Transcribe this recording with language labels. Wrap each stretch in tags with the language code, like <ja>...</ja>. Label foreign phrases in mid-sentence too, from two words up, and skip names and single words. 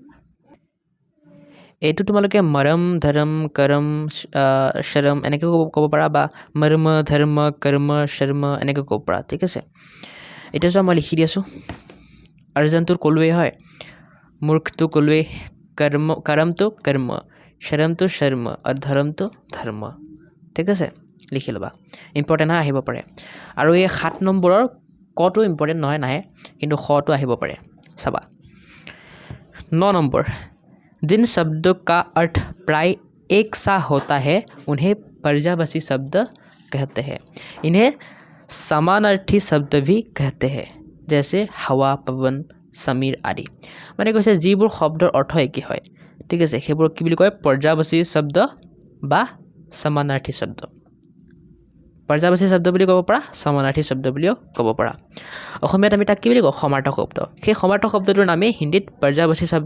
<as>এইটো তোমালোকে মৰম ধৰম কৰম শৰম এনেকৈ ক'ব পাৰা বা মৰ্ম ধৰ্ম কৰ্ম শৰ্ম এনেকৈ ক'ব পাৰা ঠিক আছে এতিয়া চোৱা মই লিখি দি আছোঁ অৰ্জুনটোৰ ক'লোৱেই হয় মূৰ্খটো ক'লোৱেই কৰমটো কৰ্ম শৰমটো শৰ্ম আৰু ধৰ্মটো ধৰ্ম ঠিক আছে লিখি ল'বা ইম্পৰ্টেণ্ট হয় আহিব পাৰে আৰু এই 7 নম্বৰৰ কটো ইম্পৰ্টেণ্ট নহয় নাহে কিন্তু খটো আহিব পাৰে চাবা 9 নম্বৰ</as> <hi>जिन शब्दों का अर्थ प्राय एक सा होता है उन्हें पर्यायवाची शब्द कहते हैं इन्हें समानार्थी शब्द भी कहते हैं जैसे हवा पवन समीर आदि</hi> <as>মানে কৈছে যিবোৰ শব্দৰ অৰ্থ একে হয় ঠিক আছে সেইবোৰ কি বুলি কয় पर्यायवाची শব্দ বা समानार्थी শব্দ पर्यायवाची শব্দ বুলি ক'ব পাৰা समानार्थी শব্দ বুলিও ক'ব পাৰা অসমীয়াত আমি তাক কি বুলি কওঁ সমাৰ্থক শব্দ সেই সমাৰ্থক শব্দটোৰ নামেই হিন্দীত पर्यायवाची শব্দ</as>